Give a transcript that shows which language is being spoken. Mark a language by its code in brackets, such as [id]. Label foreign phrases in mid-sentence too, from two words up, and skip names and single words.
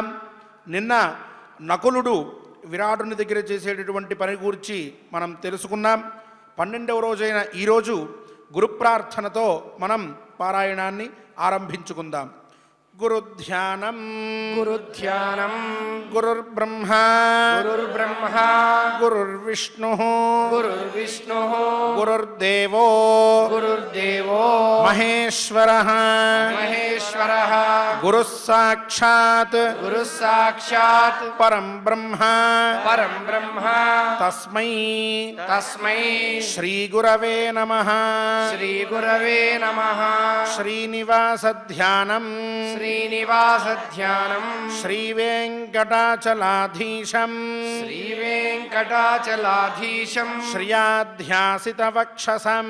[te] నిన్న నకులుడు విరాటుని దగ్గర చేసేటటువంటి పని గురించి మనం తెలుసుకున్నాం. 12వ రోజైన ఈరోజు గురుప్రార్థనతో మనం పారాయణాన్ని ఆరంభించుకుందాం. గురుధ్యానం గురుధ్యానం [sa] గురుర్బ్రహ్మ గురుర్బ్రహ్మ గురుర్విష్ణు గురుర్విష్ణు గురుర్దేవో గురుర్దేవో మహేశ్వరః మహేశ్వరః గురుః సాక్షాత్ గురుః సాక్షాత్ పరం బ్రహ్మ పరం బ్రహ్మ తస్మై తస్మై శ్రీ గురవే నమః. శ్రీ గురవే నమః. శ్రీనివాస ధ్యానం శ్రీనివాస ధ్యానం శ్రీ వెంకటాచలాధీశం శ్రీ వెంకటాచలాధీశం శ్రియాధ్యాసిత వక్షసం